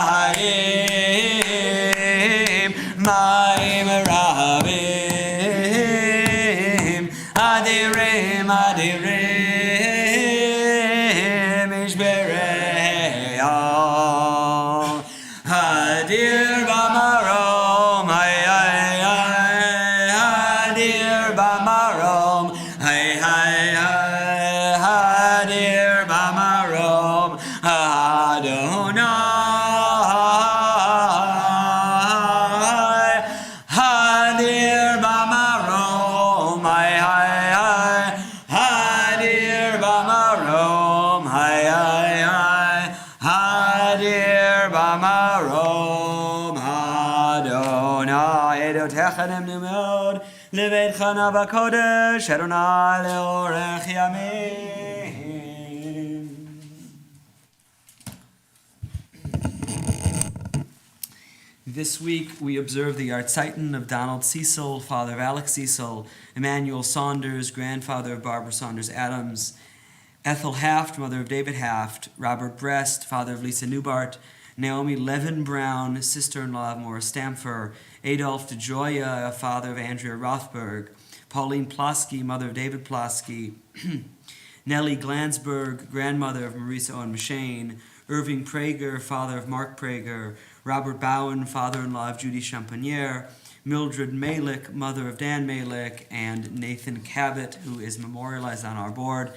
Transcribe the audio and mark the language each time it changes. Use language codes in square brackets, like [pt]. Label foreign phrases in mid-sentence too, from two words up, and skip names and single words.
[he] מים רבים אדירים אדיר במרום, hay hay hay. אדיר במרום, hay hay hay. אדיר במרום, אדוני. אדיר במרום, hay hay hay. אדיר במרום, hay hay hay. אדיר במרום. ועדותיך נאמנו מאוד, לביתך נא בקודש, אדוני לאורך ימים. [en] This week we observe the Yartzeiton of Donald Cecil, father of Alex Cecil, Emmanuel Saunders, grandfather of Barbara Saunders Adams, Ethel Haft, mother of David Haft, Robert Brest, father of Lisa Newbart, Naomi Levin Brown, sister-in-law of Morris Stamfer, Adolph DeJoya, father of Andrea Rothberg, Pauline Plosky, mother of David Plosky, Nellie Glansberg, grandmother of Marisa Owen Machane, Irving Prager, father of Mark Prager, Robert Bowen, father-in-law of Judy Champagnier, Mildred Malick, mother of Dan Malick, and Nathan Cabot, who is memorialized on our board.